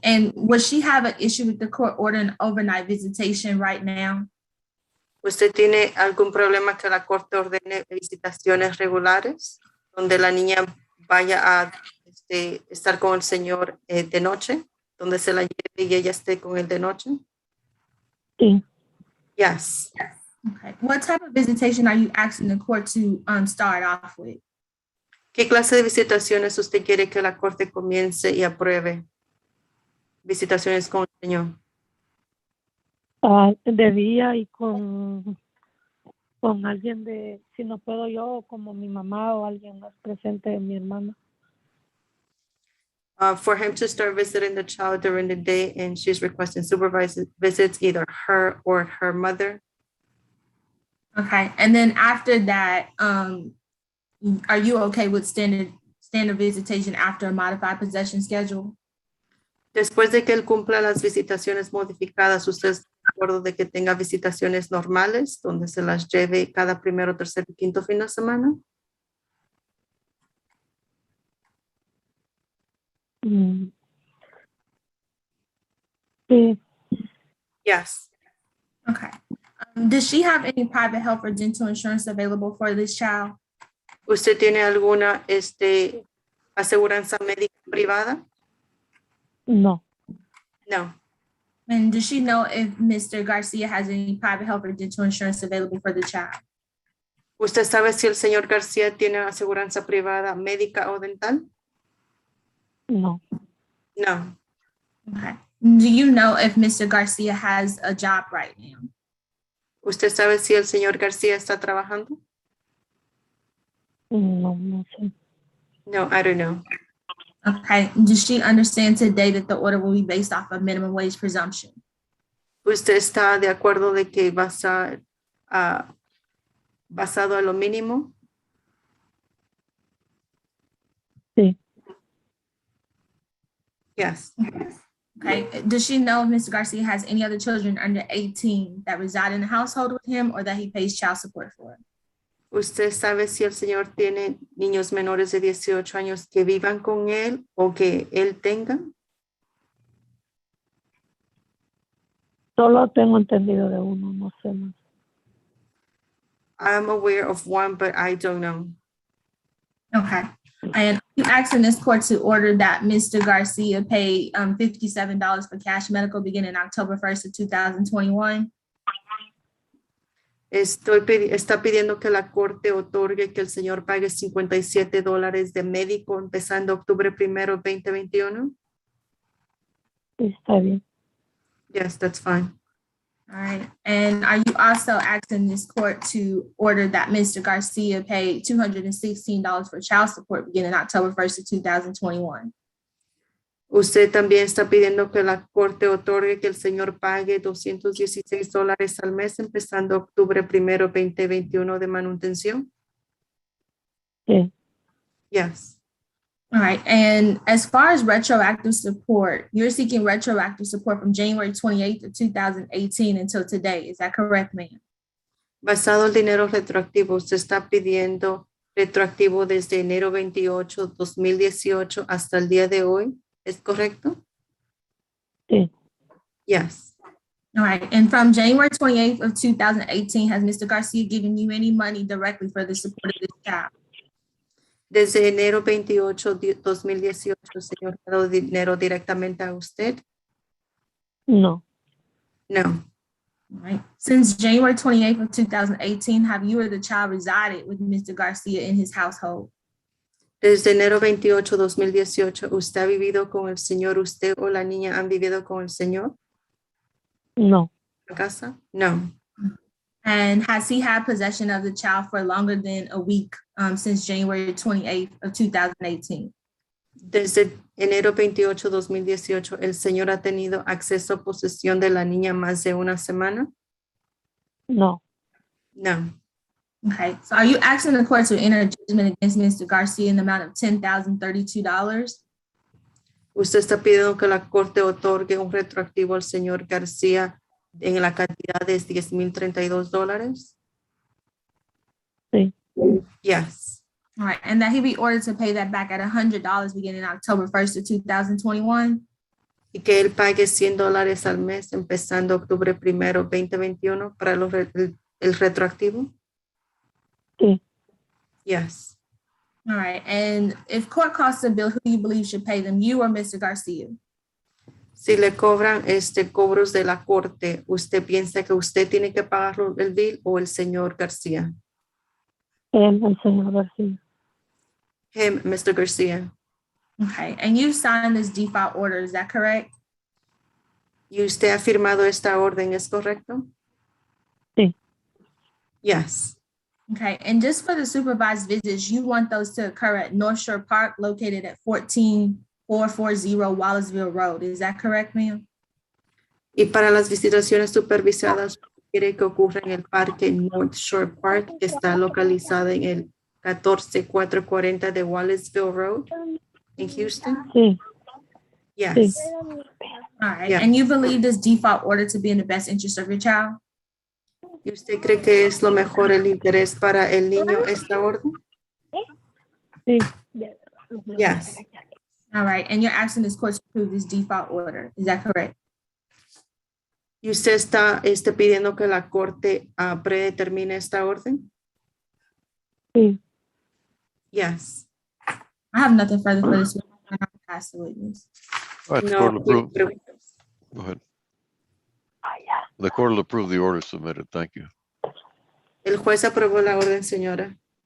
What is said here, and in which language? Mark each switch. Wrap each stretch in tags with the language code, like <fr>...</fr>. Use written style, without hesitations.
<en>And would she have an issue with the court ordering overnight visitation right now?</en> <es>¿Usted tiene algún problema que la corte ordene visitaciones regulares donde la niña vaya a estar con el señor de noche, donde se la lleve y ella esté con él de noche? Sí.</es> <en>Yes. Okay. What type of visitation are you asking the court to start off with?</en> <es>¿Qué clase de visitaciones usted quiere que la corte comience y apruebe? Visitaciones con el señor. De día y con alguien de, si no puedo yo, como mi mamá o alguien más presente, mi hermana.</es> <en>For him to start visiting the child during the day, and she's requesting supervised visits, either her or her mother. Okay. And then after that, are you okay with standard visitation after a modified possession schedule?</en> <es>Después de que él cumpla las visitaciones modificadas, ¿usted está de acuerdo de que tenga visitaciones normales, donde se las lleve cada primero, tercer y quinto fin de semana? Sí.</es> <en>Yes. Okay. Does she have any private health or dental insurance available for this child?</en> <es>¿Usted tiene alguna aseguranza médica privada? No.</es> <en>No. And does she know if Mr. Garcia has any private health or dental insurance available for the child?</en> <es>¿Usted sabe si el señor García tiene aseguranza privada médica o dental? No.</es> <en>No. Okay. Do you know if Mr. Garcia has a job right now?</en> <es>¿Usted sabe si el señor García está trabajando? No, no sé.</es> <en>No, I don't know. Okay. Does she understand today that the order will be based off of minimum wage presumption?</en> <es>¿Usted está de acuerdo de que va a estar basado a lo mínimo? Sí.</es> <en>Yes. Okay. Does she know if Mr. Garcia has any other children under 18 that reside in the household with him or that he pays child support for?</en> <es>¿Usted sabe si el señor tiene niños menores de 18 años que vivan con él o que él tenga? Solo tengo entendido de uno, no sé más.</es> <en>I'm aware of one, but I don't know. Okay. And you asking this court to order that Mr. Garcia pay $57 for cash medical beginning October 1st of 2021.</en> <es>Está pidiendo que la corte otorgue que el señor pague $57 de médico empezando octubre 1º, 2021. Sí, está bien.</es> <en>Yes, that's fine. All right. And are you also asking this court to order that Mr. Garcia pay $216 for child support beginning October 1st of 2021?</en> <es>Usted también está pidiendo que la corte otorgue que el señor pague $216 al mes empezando octubre 1º, 2021 de manutención. Sí.</es> <en>Yes. All right. And as far as retroactive support, you're seeking retroactive support from January 28th of 2018 until today. Is that correct, ma'am?</en> <es>Basado el dinero retroactivo, usted está pidiendo retroactivo desde enero 28, 2018 hasta el día de hoy. ¿Es correcto? Sí.</es> <en>Yes. All right. And from January 28th of 2018, has Mr. Garcia given you any money directly for the support of this child?</en> <es>Desde enero 28, 2018, el señor ha dado dinero directamente a usted. No.</es> <en>No. All right. Since January 28th of 2018, have you or the child resided with Mr. Garcia in his household?</en> <es>Desde enero 28, 2018, ¿usted ha vivido con el señor? ¿Usted o la niña han vivido con el señor? No. ¿En la casa? No.</es> <en>And has he had possession of the child for longer than a week since January 28th of 2018?</en> <es>Desde enero 28, 2018, ¿el señor ha tenido acceso a posesión de la niña más de una semana? No.</es> <en>No. Okay, so are you asking the court to enter judgment against Mr. Garcia in the amount of $10,032?</en> <es>¿Usted está pidiendo que la corte otorgue un retroactivo al señor García en la cantidad de $10,032? Sí.</es> <en>Yes. All right, and that he be ordered to pay that back at $100 beginning October 1st of 2021?</en> <es>Y que él pague $100 al mes empezando octubre 1º, 2021 para el retroactivo? Sí.</es> <en>Yes. All right, and if court costs a bill, who do you believe should pay them, you or Mr. Garcia?</en> <es>Si le cobran cobros de la corte, ¿usted piensa que usted tiene que pagarlo el bill o el señor García? El señor García.</es> <en>Him, Mr. Garcia. Okay, and you signed this default order, is that correct?</en> <es>¿Y usted ha firmado esta orden, es correcto? Sí.</es> <en>Yes. Okay, and just for the supervised visits, you want those to occur at North Shore Park located at 14440 Wallaceville Road. Is that correct, ma'am?</en> <es>Y para las visitaciones supervisadas, quiere que ocurra en el parque North Shore Park, que está localizado en el 14440 de Wallaceville Road en Houston? Sí.</es> <en>Yes.</en> <es>Sí.</es> <en>All right, Yeah. and you believe this default order to be in the best interest of your child?</en> <es>¿Y usted cree que es lo mejor el interés para el niño esta orden? Sí.</es> <en>Yes. All right, and you're asking this court to approve this default order. Is that correct?</en> <es>¿Y usted está pidiendo que la corte predetermine esta orden? Sí.</es> <en>Yes. I have nothing further for this. I'm not pass the witness. All right, the</en> <es>No,</es> <en>court will approve.</en> <es>preguntas.</es> <en>Go ahead. The court will approve the order submitted. Thank you.</en> <es>El juez aprobó la orden, señora.</es>